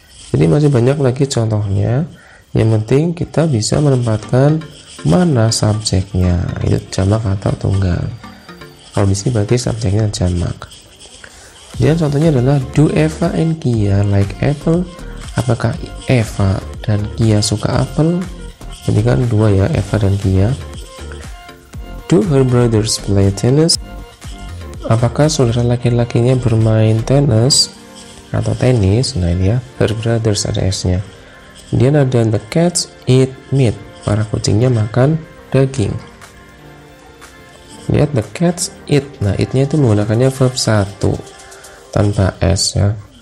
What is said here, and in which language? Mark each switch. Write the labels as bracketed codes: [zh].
[id] Jadi masih banyak lagi contohnya, yang penting kita bisa menempatkan mana subjeknya, itu jamak atau tunggal. Kalau di sini berarti subjeknya jamak. Dan contohnya adalah [en] do Eva and Kia like apple? [id] Apakah Eva dan Kia suka apel? Jadi kan dua ya, Eva dan Kia. [en] Do her brothers play tennis? [id] Apakah saudara laki-lakinya bermain tenis atau tenis? Nah, ini ya, her brothers ada s nya. Kemudian ada [en] the cats eat meat, [id] para kucingnya makan daging. Lihat [en] the cats eat. [id] Nah, eat-nya itu menggunakannya verb 1 tanpa s ya.